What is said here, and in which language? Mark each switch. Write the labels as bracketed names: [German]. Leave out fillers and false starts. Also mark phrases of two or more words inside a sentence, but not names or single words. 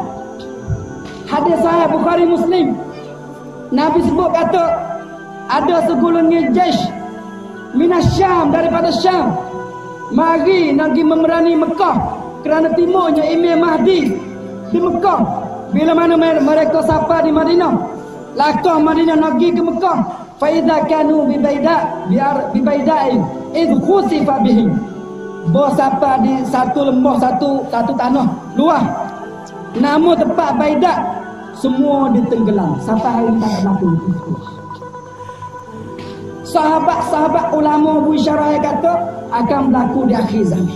[Malay] Hadis sahih Bukhari Muslim. Nabi sebut kata ada segolongan [Arabic] جيش من الشام, [Malay] daripada Syam, mari nak pergi memerangi Mekah kerana timurnya Imam Mahdi di Mekah. Bila mana mereka sampai di Madinah, lakah Madinah nak pergi ke Mekah, [Arabic] فإذا كانوا ب بيداء إذ خسف بهم. [Malay] Bos sampai di satu lembah, satu tanah luas, nama tempat Baidah, semua ditenggelam. Sampai hari ini tak berlaku. Sahabat-sahabat ulama berisyarah kata akan berlaku di akhir zaman.